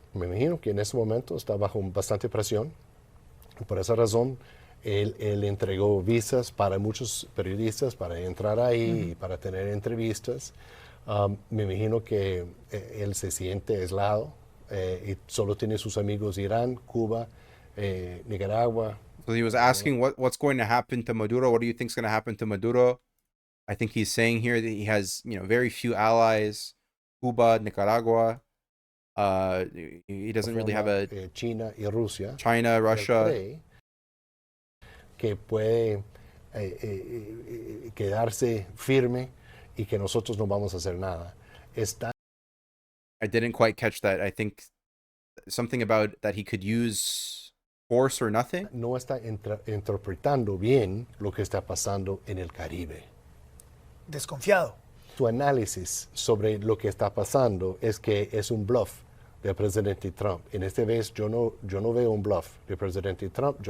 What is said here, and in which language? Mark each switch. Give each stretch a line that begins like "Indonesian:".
Spanish: Me imagino que en este momento está bajo bastante presión. Por esa razón, él entregó visas para muchos periodistas para entrar ahí y para tener entrevistas. Me imagino que él se siente aislado y solo tiene sus amigos Irán, Cuba, Nicaragua.
English: So he was asking what's going to happen to Maduro. What do you think is going to happen to Maduro? I think he's saying here that he has, very few allies, Cuba, Nicaragua. He doesn't really have a
Spanish: China y Rusia.
English: China, Russia.
Spanish: Que puede quedarse firme y que nosotros no vamos a hacer nada.
English: I didn't quite catch that. I think something about that he could use force or nothing.
Spanish: No está interpretando bien lo que está pasando en el Caribe. Desconfiado. Su análisis sobre lo que está pasando es que es un bluff del presidente Trump. En esta vez yo no veo un bluff del presidente Trump.